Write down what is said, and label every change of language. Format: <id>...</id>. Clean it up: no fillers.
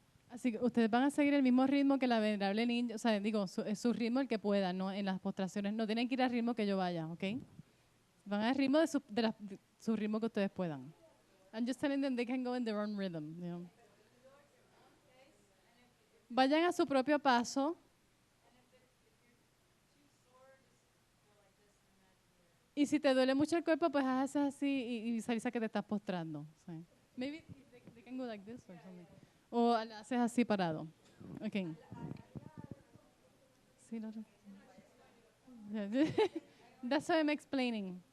<es>Así que ustedes van a seguir el mismo ritmo que la venerable Nyingje, o sea, digo, su ritmo el que puedan, ¿no? En las postraciones. No tienen que ir al ritmo que yo vaya, ¿ok? Van al ritmo de su ritmo que ustedes puedan.</es> <en>I'm just telling them they can go in their own rhythm, you know.</en> <es>Vayan a su propio paso. Y si te duele mucho el cuerpo, pues haces así y visualiza que te estás postrando. ¿Sí?</es> <en>Maybe they can go like this or something.</en> <es>O haces así parado.</es> <en>Okay.</en> <es>Sí, no,</es> <en>that's what I'm explaining.</en>